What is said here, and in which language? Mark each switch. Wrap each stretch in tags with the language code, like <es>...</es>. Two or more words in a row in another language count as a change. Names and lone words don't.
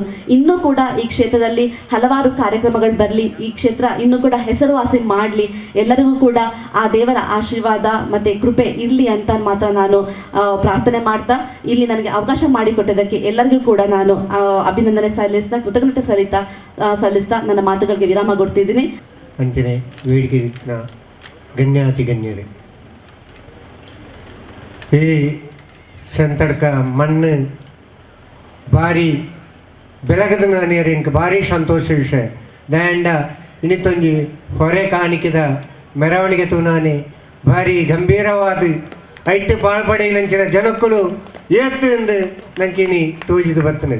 <kn>ಇನ್ನೂ ಕೂಡ ಈ ಕ್ಷೇತ್ರದಲ್ಲಿ ಹಲವಾರು ಕಾರ್ಯಕ್ರಮಗಳು ಬರಲಿ, ಈ ಕ್ಷೇತ್ರ ಇನ್ನೂ ಕೂಡ ಹೆಸರುವಾಸಿ ಮಾಡಲಿ, ಎಲ್ಲರಿಗೂ ಕೂಡ ಆ ದೇವರ ಆಶೀರ್ವಾದ ಮತ್ತು ಕೃಪೆ ಇರಲಿ ಅಂತ ಮಾತ್ರ ನಾನು ಪ್ರಾರ್ಥನೆ ಮಾಡ್ತಾ, ಇಲ್ಲಿ ನನಗೆ ಅವಕಾಶ ಮಾಡಿಕೊಟ್ಟದಕ್ಕೆ ಎಲ್ಲರಿಗೂ ಕೂಡ ನಾನು ಅಭಿನಂದನೆ ಸಲ್ಲಿಸ್ತಾ, ಕೃತಜ್ಞತೆ ಸಲ್ಲಿಸ್ತಾ ನನ್ನ ಮಾತುಗಳಿಗೆ ವಿರಾಮ ಕೊಡ್ತಿದ್ದೀನಿ.</kn> <tcy>ಅಂಚನೆ ವೇದಿಕೆ ಗಣ್ಯಾತಿ ಗಣ್ಯರೇ, ಈ ಸಂತಡ್ಕ ಮಣ್ಣು ಭಾರಿ ಬೆಳಗದ ನಾನಿಯರು ಇಂಕ ಭಾರಿ ಸಂತೋಷ ವಿಷಯ. ದಾಂಡ ಇನ್ನಿತ್ತೊಂಜಿ ಹೊರೆ ಕಾಣಿಕೆದ ಮೆರವಣಿಗೆ ತುನಾನೆ ಭಾರಿ ಗಂಭೀರವಾದ ಐಟ್ಟು ಪಾಳ್ಪಡೆ ನಂಚಿನ ಜನಕ್ಕಳು ಏತ್ತು ಎಂದು ನಂಕಿನಿ ತೋಜಿದು ಬರ್ತನೆ.</tcy>